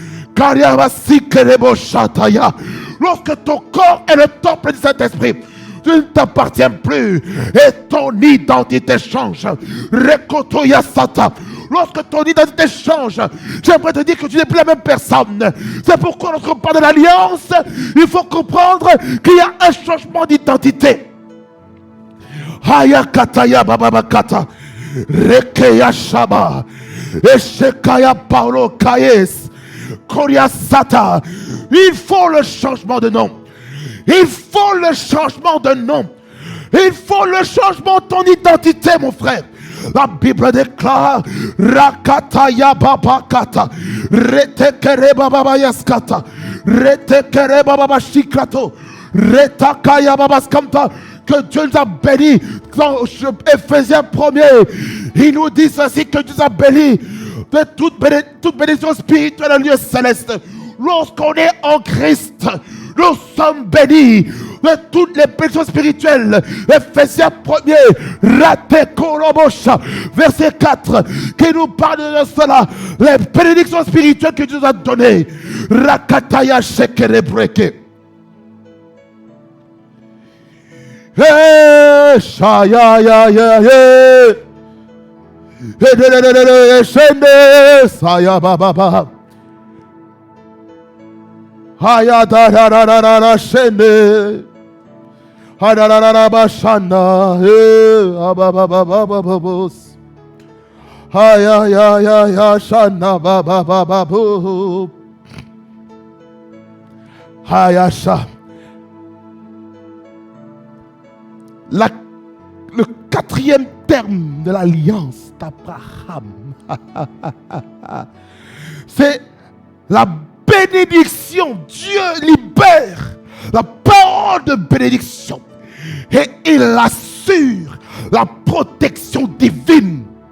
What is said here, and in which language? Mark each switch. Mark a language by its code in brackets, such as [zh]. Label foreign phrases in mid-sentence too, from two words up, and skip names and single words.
[fr] Lorsque ton corps est le temple du Saint-Esprit, tu ne t'appartiens plus et ton identité change. Lorsque ton identité change, j'aimerais te dire que tu n'es plus la même personne. C'est pourquoi lorsqu'on parle de l'alliance, il faut comprendre qu'il y a un changement d'identité. Hayakataya bababakata, rekeya shaba, eshekaya paulo kayes, koria sata. Il faut le changement de nom. Il faut le changement de nom. Il faut le changement de ton identité, mon frère. La Bible déclare Rakataya babakata, retekere babayaskata, retekere babashiklato, retakaya babaskamta. Que Dieu nous a bénis. Dans Éphésiens 1er, il nous dit ceci, que Dieu nous a bénis de toute bénédiction spirituelle en lieu céleste. Lorsqu'on est en Christ, nous sommes bénis de toutes les bénédictions spirituelles. Éphésiens 1er, Ratekorobosha, verset 4, qui nous parle de cela. Les bénédictions spirituelles que Dieu nous a données. Rakataya shekerebreke. Hey, shaya ya ya ya. Hey, shende saya baba. Haya da da da da da da shende. Haya da da da ba shanda. Hey, ba ba ba ba ba ba bos. Haya ya ya ya shanda ba ba ba ba bu. Haya sha. Le 4e terme de l'alliance d'Abraham, c'est la bénédiction. Dieu libère la parole de bénédiction et il assure la protection divine.